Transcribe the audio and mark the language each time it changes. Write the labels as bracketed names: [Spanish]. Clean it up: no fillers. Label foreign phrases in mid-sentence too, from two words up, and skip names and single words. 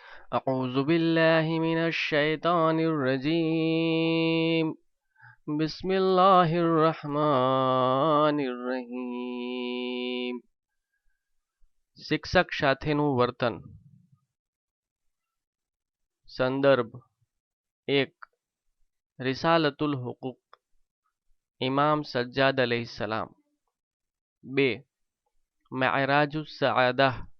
[Arabic] أعوذ بالله من الشيطان الرجيم بسم الله الرحمن الرحيم [Gujarati] શિક્ષક સાથેનું વર્તન સંદર્ભ 1 રિસાલતુલ હુકુક ઇમામ સજ્જાદ અલૈહિસ્સલામ 2 મેઅરાજુસ સઆદાહ